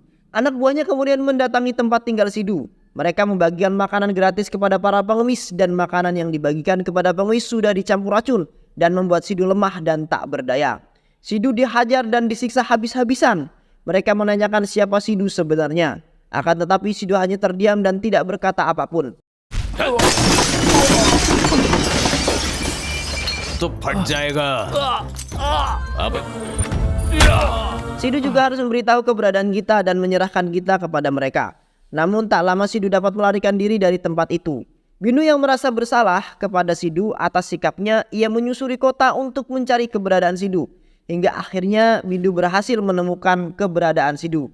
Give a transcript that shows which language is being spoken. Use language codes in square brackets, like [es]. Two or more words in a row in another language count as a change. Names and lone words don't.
[id] Anak buahnya kemudian mendatangi tempat tinggal Sidu. Mereka membagikan makanan gratis kepada para pengemis dan makanan yang dibagikan kepada pengemis sudah dicampur racun dan membuat Sidu lemah dan tak berdaya. Sidu dihajar dan disiksa habis-habisan. Mereka menanyakan siapa Sidu sebenarnya. Akan tetapi Sidu hanya terdiam dan tidak berkata apapun. [hi] तो फट जाएगा। अब [id] Sidu juga harus memberitahu keberadaan Gita dan menyerahkan Gita kepada mereka. Namun tak lama Sidu dapat melarikan diri dari tempat itu. Bindu yang merasa bersalah kepada Sidu atas sikapnya, ia menyusuri kota untuk mencari keberadaan Sidu. Hingga akhirnya Bindu berhasil menemukan keberadaan Sidu.